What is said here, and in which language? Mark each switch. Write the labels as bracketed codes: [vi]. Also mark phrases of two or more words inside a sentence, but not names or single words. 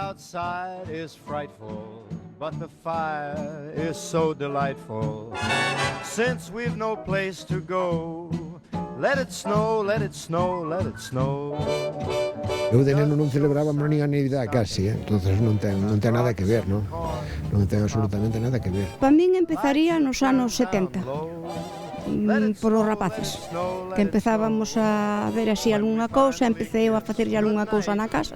[en] outside is frightful, but the fire is so delightful. Since we've no place to go, let it snow, let it snow, let it snow. [gl] Eu de neno non celebrábamos nin a Navidad casi, entonces non ten nada que ver, non? Non ten absolutamente nada que ver. Para min empezaría nos anos 70, por os rapaces, que empezábamos a ver así algunha cousa, empecé eu a facerlle algunha cousa na casa.